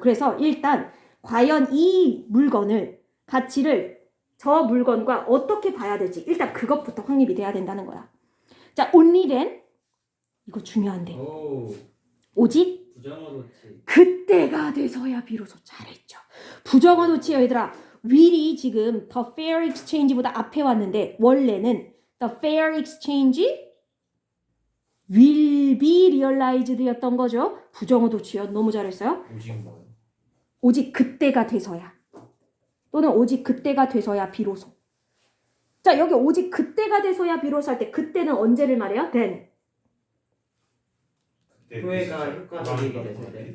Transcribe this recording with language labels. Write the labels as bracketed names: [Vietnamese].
[Korean] 그래서 일단 과연 이 물건을 가치를 저 물건과 어떻게 봐야 될지 일단 그것부터 확립이 돼야 된다는 거야. 자, [English] only then [Korean] 이거 중요한데 오. 오직 부정어로치. 그때가 돼서야 비로소 잘했죠. 부정어 도치요 얘들아. will이 지금 [English] the fair exchange [Korean] 보다 앞에 왔는데 원래는 [English] the fair exchange will be realized [Korean] 였던 거죠. 부정어 도치요. 너무 잘했어요. 오직 뭐요? 오직 그때가 돼서야 또는 오직 그때가 돼서야 비로소. 자, 여기 오직 그때가 돼서야 비로소 할 때 그때는 언제를 말해요? [English] then. [Korean] 후회가 효과적이게 됐을 때.